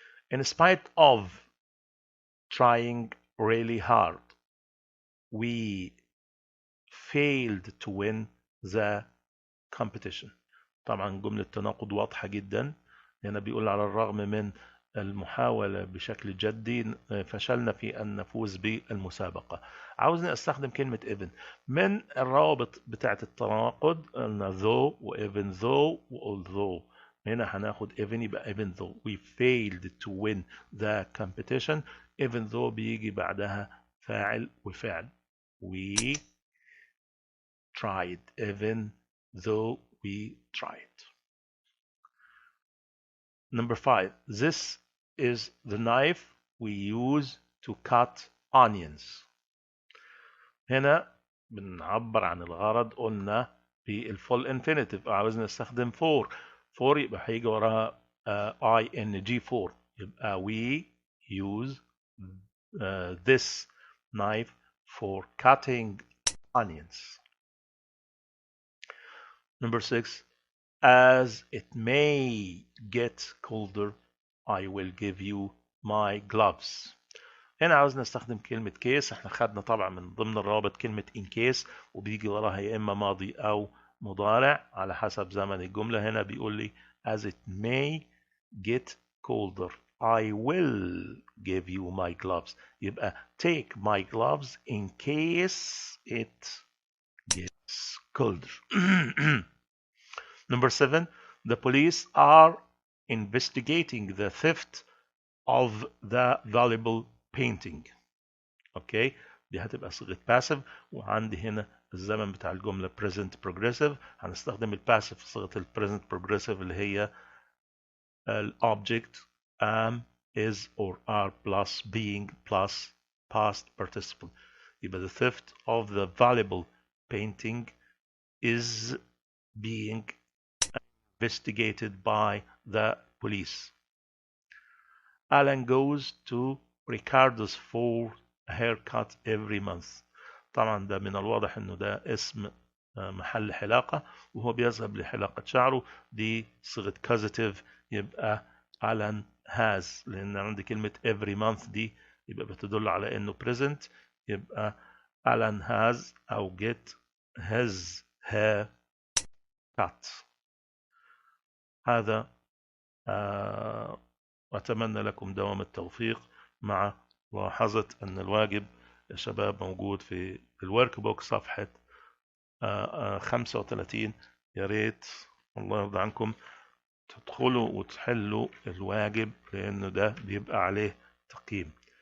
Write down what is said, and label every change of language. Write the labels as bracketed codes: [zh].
[en] In spite of trying really hard, we failed to win the competition. [ar] طبعا جملة تناقض واضحة جدا. هنا بيقول على الرغم من المحاولة بشكل جدي فشلنا في أن نفوز بالمسابقة. عاوزني أستخدم كلمة even. من الروابط بتاعة التناقض قلنا though و even though و although. هنا هناخد [en] even [ar] يبقى [en] even though we failed to win the competition. even though [ar] بيجي بعدها فاعل وفعل. [en] we tried even though we tried. Number 5. This is the knife we use to cut onions. [ar] هنا بنعبر عن الغرض قلنا بالفول انفينيتيف. عاوزنا نستخدم for. [en] for [ar] يبقى هيجي وراها [en] ing for. [ar] يبقى [en] we use this knife for cutting onions. Number 6. As it may get colder, I will give you my gloves. [ar] هنا عاوز نستخدم كلمة كيس. احنا خدنا طبعا من ضمن الروابط كلمة [en] in case [ar] وبيجي وراها يا إما ماضي أو مضارع على حسب زمن الجملة. هنا بيقول لي [en] as it may get colder I will give you my gloves. [ar] يبقى [en] take my gloves in case it gets colder. Number 7, the police are investigating the theft of the valuable painting. [ar] اوكي دي هتبقى صيغة passive. وعندي هنا الزمن بتاع الجملة [en] present progressive. [ar] هنستخدم الباسيف في صيغة [en] present progressive [ar] اللي هي [en] object am is or are plus being plus past participle. يبقى the theft of the valuable painting is being investigated by the police. Alan goes to Ricardo's for a haircut every month. [ar] طبعا ده من الواضح انه ده اسم محل حلاقة وهو بيذهب لحلاقة شعره. دي صيغة causative يبقى [en] Alan has. [ar] لان عندي كلمة every month دي يبقى بتدل على انه present. يبقى [en] Alan has [ar] او [en] get his hair cut. [ar] هذا وأتمنى لكم دوام التوفيق مع ملاحظة أن الواجب يا شباب موجود في الورك بوك صفحة 35. يا ريت الله يرضى عنكم تدخلوا وتحلوا الواجب لأنه ده بيبقى عليه تقييم.